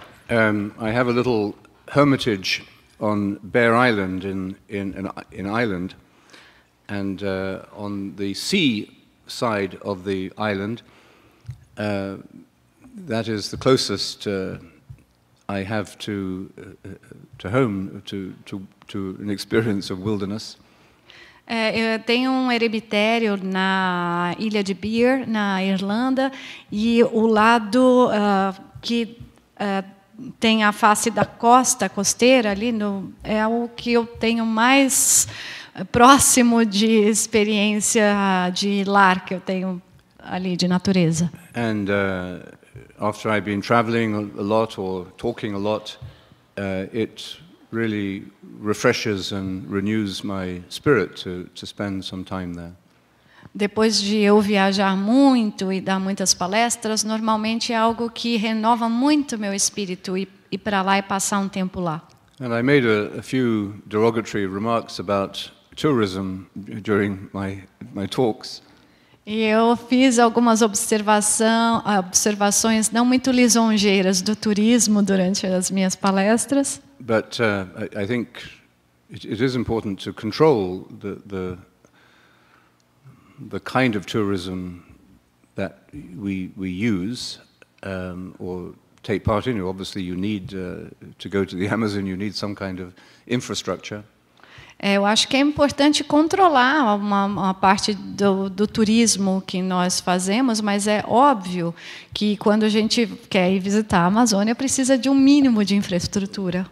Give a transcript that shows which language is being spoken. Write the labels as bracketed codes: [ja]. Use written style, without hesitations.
[en] I have a little hermitage on Bear Island in Ireland, and on the sea side of the island, that is the closest I have to home, to an experience of wilderness. [pt] Eu tenho um eremitério na ilha de Bear, na Irlanda, e o lado que tem a face da costeira ali, é o que eu tenho mais próximo de experiência de lar que eu tenho ali de natureza. [en] And after I've been traveling a lot or talking a lot, it really refreshes and renews my spirit to spend some time there. [pt] Depois de eu viajar muito e dar muitas palestras, normalmente é algo que renova muito meu espírito ir para lá e passar um tempo lá. [en] And I made a few derogatory remarks about tourism during my talks. [pt] E eu fiz algumas observações não muito lisonjeiras do turismo durante as minhas palestras. [en] But I think it is important to control the kind of tourism that we use or take part in. Obviously, you need to go to the Amazon. You need some kind of infrastructure. [pt] Eu acho que é importante controlar uma parte do turismo que nós fazemos, mas é óbvio que quando a gente quer ir visitar a Amazônia precisa de um mínimo de infraestrutura.